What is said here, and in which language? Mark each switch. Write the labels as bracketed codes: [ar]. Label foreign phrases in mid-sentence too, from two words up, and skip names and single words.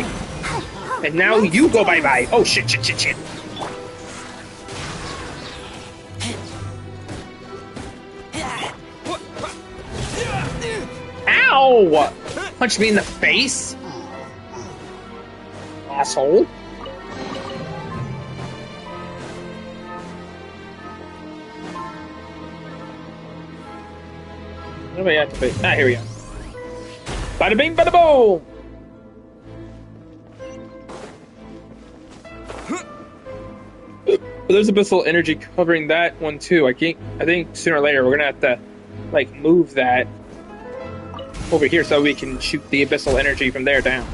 [en] And now you go bye-bye. Oh, shit. Ow! Punch me in the face? Asshole. What do I have to be? Ah, here we go. Bada bing, bada boom! But there's abyssal energy covering that one too. I think sooner or later we're gonna have to like move that over here so we can shoot the abyssal energy from there down.